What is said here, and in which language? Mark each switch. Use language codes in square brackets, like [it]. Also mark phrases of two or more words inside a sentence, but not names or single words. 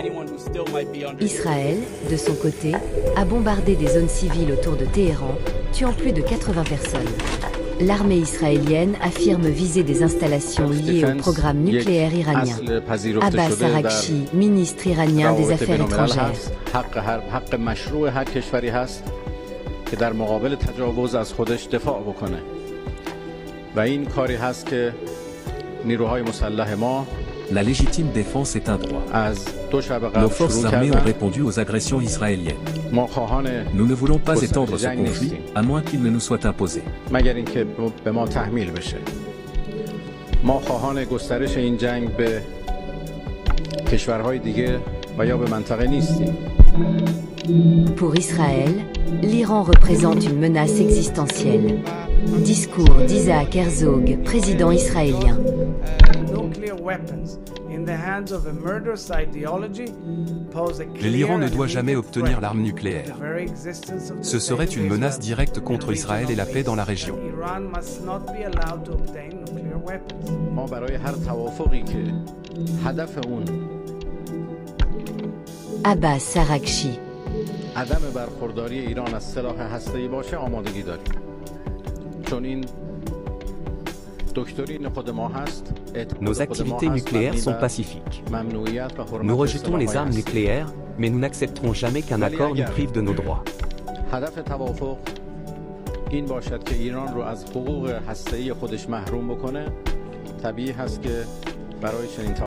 [fr] Israël, de son côté, a bombardé des zones civiles autour de Téhéran, tuant plus de 80 personnes. L'armée israélienne affirme viser des installations liées au programme nucléaire iranien. Abbas Araghchi, ministre iranien des Affaires étrangères. [fa] که در مقابل تجاوز از خودش دفاع بکنه و این کاری هست که نیروهای مسلح ما [fr] La légitime défense est un droit. [fa] از دو شب قبل [fr] Nos forces [fa] شروع [fr] armées ont [fa] کردن [fr] répondu aux agressions israéliennes. [fa] ما خواهان [fr] Nous ne voulons pas [fa] گسترش [fr] étendre ce [fa] جنگ [fr] conflit, [fa] نیستیم [fr] à moins qu'il ne nous soit imposé. [fa] مگر اینکه به ما تحمیل بشه ما خواهان گسترش این جنگ به کشورهای دیگه و یا به منطقه نیستیم. [fr] Pour Israël, l'Iran représente une menace existentielle. Discours d'Isaac Herzog, président israélien. L'Iran ne doit jamais obtenir l'arme nucléaire. Ce serait une menace directe contre Israël et la paix dans la région. [fa] ما برای هر توافقی که هدف اون Abbas Araghchi. عدم برخورداری ایران از سلاح هسته‌ای باشه آمادگی داریم چون این دکترین خود ما هست. [fr] Nos activités nucléaires sont pacifiques. Nous rejetons les armes nucléaires, mais nous n'accepterons jamais qu'un accord nous prive de nos droits. [fa] هدف توافق این باشد که ایران رو از حقوق هسته‌ای خودش محروم بکنه. طبیعی هست که برای چنین